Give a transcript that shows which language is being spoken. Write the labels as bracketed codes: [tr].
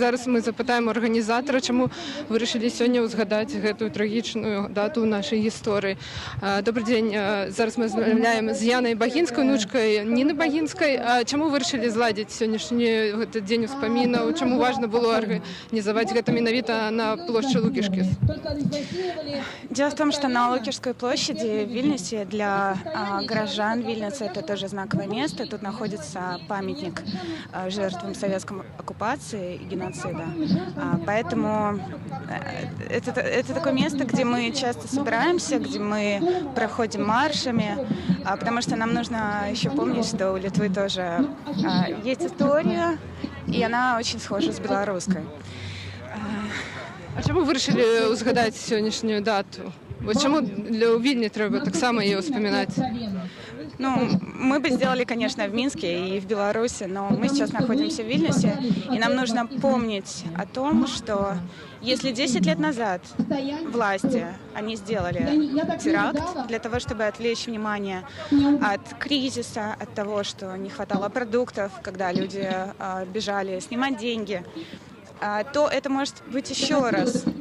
[be] Зараз мы запытаем арганізатара, чаму вырашылі сёння ўзгадаць гэтую трагічную дату ў нашай гісторыі. Добры дзень. Зараз мы размаўляем з Янай Багінскай, унучкай Ніны Багінскай. Чаму вырашылі зладзіць сённяшні гэты дзень успамінаў? Чаму важна было арганізаваць гэта менавіта на плошчы Лукішкіс? [ru] Дело в том, что на Лукишской площади в Вильнюсе для горожан Вильнюса это тоже знаковое место. Тут находится памятник жертвам советской оккупации и геноцида. Поэтому это такое место, где мы часто собираемся, где мы проходим маршами, потому что нам нужно еще помнить, что у Литвы тоже есть история, и она очень схожа с белорусской. [be] А чаму вырашылі ўзгадаць сённяшнюю дату? [ru] Вот чему для Вильни треба так само ее вспоминать? Ну, мы бы сделали, конечно, в Минске и в Беларуси, но мы сейчас находимся в Вильнюсе, и нам нужно помнить о том, что если 10 лет назад власти, они сделали теракт для того, чтобы отвлечь внимание от кризиса, от того, что не хватало продуктов, когда люди бежали снимать деньги, то это может быть еще раз.